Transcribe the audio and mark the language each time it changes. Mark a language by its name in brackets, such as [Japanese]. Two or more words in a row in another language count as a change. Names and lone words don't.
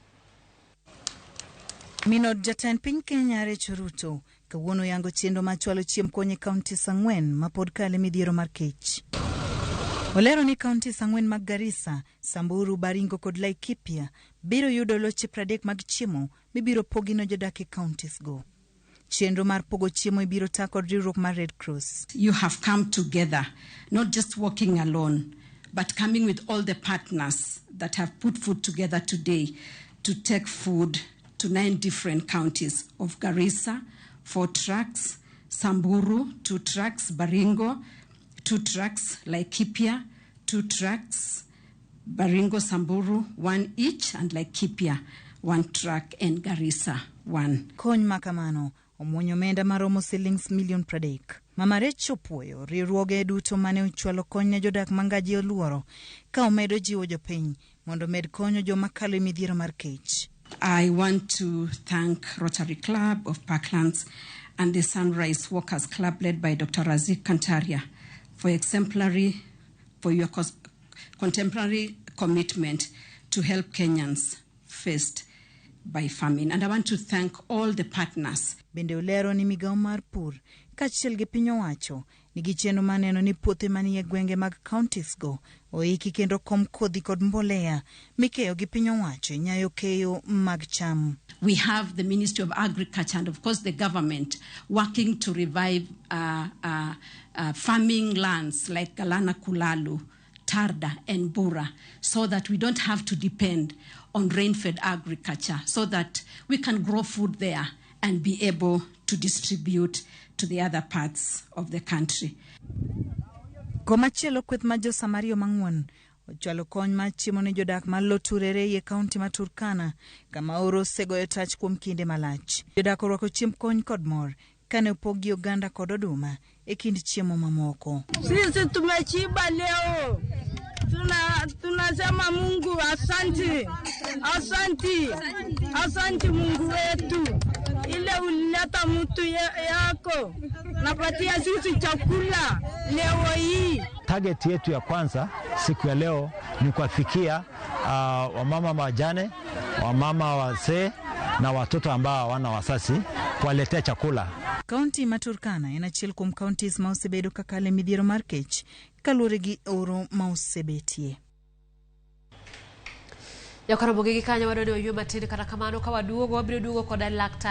[Luo (Kenya and Tanzania)] Minor jatend piny Kenya Rachel Ruto kawuono yango chenro ma chwalo chiemb kony e kaontis 4 ma pod kale midhiero mar kech. Olero ni kaontis 4 mag Garissa, Samburu, Baringo kod Laikipia biro yudo loche 30 mag chiemo mibiro pogino jodak e kaontis go. Chenro mar pogo chiemo ibiro ta kod riwruok mar Red Cross. [English] You have come together, not just working alone, but coming with all the partners that have put food together today to take food to 9 different counties of Garissa, 4 trucks, Samburu, 2 trucks, Baringo, 2 trucks, Laikipia, 2 trucks, Baringo, Samburu, 1 each, and Laikipia, 1 truck, and Garissa, 1. [Luo (Kenya and Tanzania)] Kony makamano omuonyo omenda maromo [English] shillings million [Luo (Kenya and Tanzania)] 30. Mama Rachel puoyo riwruoge duto mane ochwalo kony ne jodak mangaji oluoro ka omedo jiwo jopiny mondo med konyo joma kalo midhiero mar kech. [English] I want to thank Rotary Club of Parklands and the Sunrise Workers Club led by Dr. Razik Kantaria for your contemporary commitment to help Kenyans faced by famine. And I want to thank all the partners. [Luo (Kenya and Tanzania)] Bende olero ni migao mar pur kachiel gi piny owacho nigi chenro maneno ni puothe manie gwenge mag counties go oiki kendo kom kodhi kod mbolea mikeyo gi piny owacho nyayo keyo mag cham. [English] We have the Ministry of Agriculture and of course the government working to revive farming lands like Galana Kulalu, Tarda and Bura, so that we don't have to depend on rain-fed agriculture, so that we can grow food there and be able to distribute to the other parts of the country. [Luo (Kenya and Tanzania)] Komachielo kweth ma jo Samario mang'won ochwalo kony ma chiemo ne jodak ma Loturere e kaunti ma Turkana kama oro osegoyo tach kuom kinde malach. Jodak orwako chiemb kony kod mor kane opogi oganda kod oduma e kind chiemo mamoko. [Swahili] Sisi tumechiba leo. Tunasema Mungu asante. Asante Mungu wetu. Ile ulileta mtu yako napatia sisi chakula leo hii. Target yetu ya kwanza siku ya leo ni kuwafikia wamama wajane, wamama wazee na watoto ambao hawana wazazi, kuwaletea chakula. [Luo (Kenya and Tanzania)] Kaunti ma Turkana en achiel kuom counties ma osebedo kakale midhiero mar kech kaluwore gi oro ma osebetie. Ramogi gi kanyo wadoni oywe matin kata kamano ka waduogo wabiro duogo koda laktar